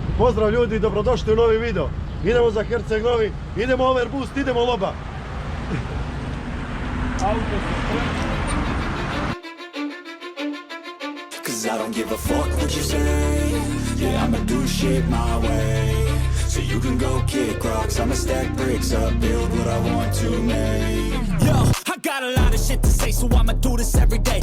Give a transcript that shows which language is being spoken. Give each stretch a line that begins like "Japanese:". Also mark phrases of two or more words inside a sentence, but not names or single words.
Serbian: pozdrav ljudi, dobrodošli u novi video. Idemo za Herceg Novi, idemo Overboost, idemo Loba. Auto se spremno.
English: Cause I don't give a fuck what you say. Yeah, I'ma do shit my way. So you can go kick rocks, I'ma stack bricks up, build what I want to make. Yo, I got a lot of shit to say, so I'ma do this every day.